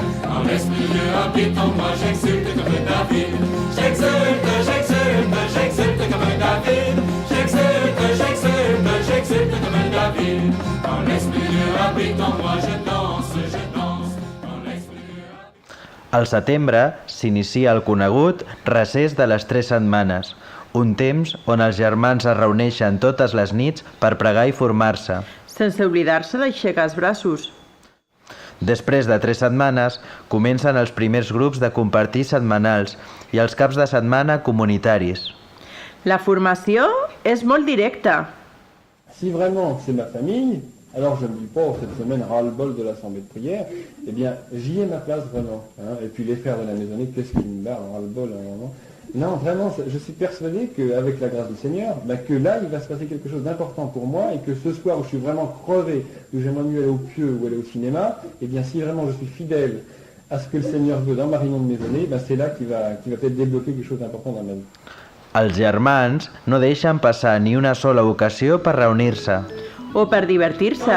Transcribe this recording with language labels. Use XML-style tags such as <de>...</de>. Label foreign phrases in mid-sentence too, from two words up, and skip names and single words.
<fr>Quand l'Esprit de Dieu habite en moi, j'exulte comme David. J'exulte, j'exulte, j'exulte comme David. J'exulte, j'exulte, j'exulte comme David. Quand l'Esprit de Dieu habite en moi, je danse, je danse. Quand l'Esprit de Dieu habite...</fr> <ca>Al setembre s'inicia el conegut recés de les 3 setmanes, un temps on els germans es reuneixen totes les nits per pregar i formar-se. Sense oblidar-se d'aixecar els braços. Després de 3 setmanes comencen els primers grups de compartir setmanals i els caps de setmana comunitaris. La formació és molt directa.</ca> <fr>Si vraiment c'est ma famille, alors je ne dis pas cette semaine ras-le-bol de l'assemblée de prière, eh bien j'y ai ma place vraiment. Hein. Et puis les frères de la maisonnée, qu'est-ce qui me barre, ras-le-bol à un moment. Non, vraiment, je suis persuadé qu'avec la grâce du Seigneur, que là, il va se passer quelque chose d'important pour moi et que ce soir où je suis vraiment crevé, où j'aimerais mieux aller au pieu ou aller au cinéma, eh bien si vraiment je suis fidèle à ce que le Seigneur veut dans ma réunion de maisonnée, c'est là qu'il va peut-être débloquer quelque chose d'important dans ma vie.</fr> <ca>Els germans no deixen passar ni una sola ocasió per reunir-se. O per divertir-se.</ca>